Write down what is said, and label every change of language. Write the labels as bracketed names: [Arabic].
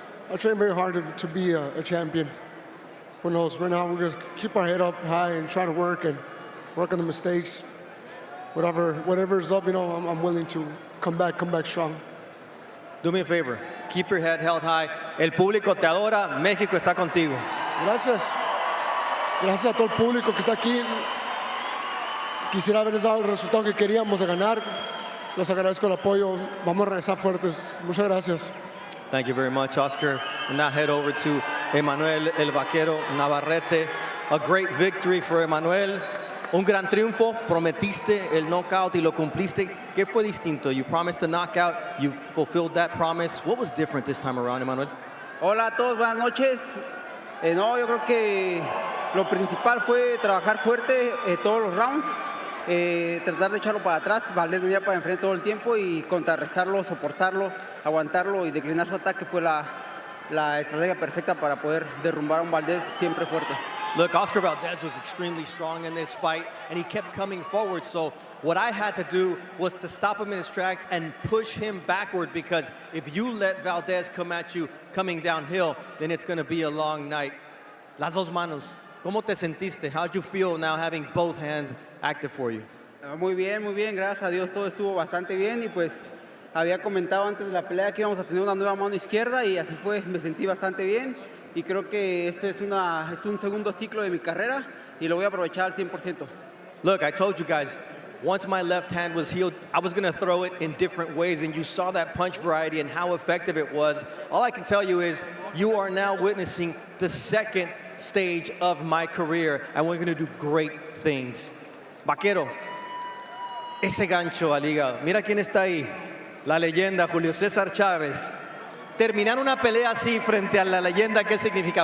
[English] I train very hard to be a champion. Who knows? Right now, we're going to keep our head up high and try to work on the mistakes. Whatever's up, I'm willing to come back strong. Do me a favor. Keep your head held high. [Spanish] El público te adora. México está contigo. Gracias. Gracias a todo el público que está aquí. Quisiera haberles dado el resultado que queríamos de ganar. Les agradezco el apoyo. Vamos a regresar fuertes. Muchas gracias. [English] Thank you very much, Oscar. And now head over to Emanuel El Vaquero Navarrete. A great victory for Emanuel. [Spanish] Un gran triunfo. Prometiste el knockout y lo cumpliste. ¿Qué fue distinto? [English] You promised the knockout. You fulfilled that promise. What was different this time around, Emanuel? [Spanish] Hola a todos, buenas noches. No, yo creo que lo principal fue trabajar fuerte todos los rounds. Tratar de echarlo para atrás. Valdez venía para enfrente todo el tiempo y contrarrestarlo, soportarlo, aguantarlo y declinar su ataque fue la estrategia perfecta para poder derrumbar a un Valdez siempre fuerte. [English] Look, Oscar Valdez was extremely strong in this fight, and he kept coming forward. So what I had to do was to stop him in his tracks and push him backward, because if you let Valdez come at you coming downhill, then it's going to be a long night. [Spanish] Las dos manos. ¿Cómo te sentiste? [English] How'd you feel now having both hands active for you? [Spanish] Muy bien, gracias a Dios todo estuvo bastante bien y pues había comentado antes de la pelea que íbamos a tener una nueva mano izquierda y así fue, me sentí bastante bien y creo que esto es un segundo ciclo de mi carrera y lo voy a aprovechar al 100%. [English] Look, I told you guys, once my left hand was healed, I was gonna throw it in different ways, and you saw that punch variety and how effective it was. All I can tell you is you are now witnessing the second stage of my career, and we're gonna do great things. [Spanish] Vaquero, ese gancho al hígado. Mira quién está ahí, la leyenda Julio César Chávez. Terminar una pelea así frente a la leyenda, ¿qué significa?